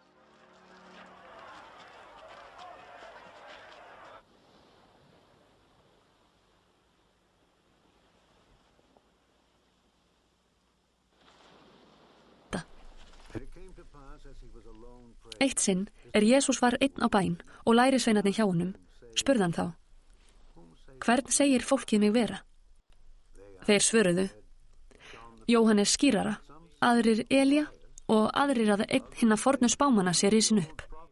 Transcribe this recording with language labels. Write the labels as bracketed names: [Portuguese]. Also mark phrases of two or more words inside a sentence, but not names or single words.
[English] And it came to pass as he was alone praying. [Icelandic] Eitt sinn Jesús var einn á bæn og lærisveinarnir hjá honum, spurði hann þá: Hvern segir fólkið mig vera? Þeir svöruðu: Jóhannes skírara, aðrir Elía og aðrir að einn hinna fornu spámanna sé risin upp.